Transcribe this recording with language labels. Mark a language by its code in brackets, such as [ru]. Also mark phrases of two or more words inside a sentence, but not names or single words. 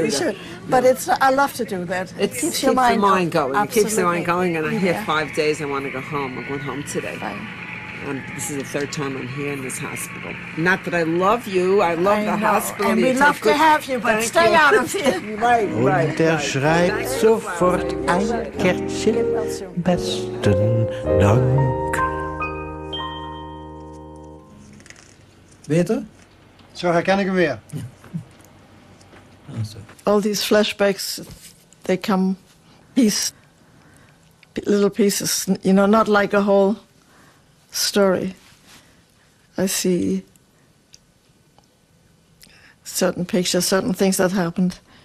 [en] You should. But I love to do that. It keeps keeps your mind the mind going. It keeps the Absolutely. mind going. And I'm here Yeah. 5 days. I want to go home. I went home today. Fine. And this is the third time I'm here in this hospital. Not that I love you. I love I the know. hospital. And You we take love to good- have you, but Thank stay you. out of here. Right, [de] Und er schreibt sofort ein Kärtchen, besten Dank. [nl] Beter? Zo herken ik hem weer. [en] All these flashbacks, they come little pieces, you know, not like a whole story. I see certain pictures, certain things that happened.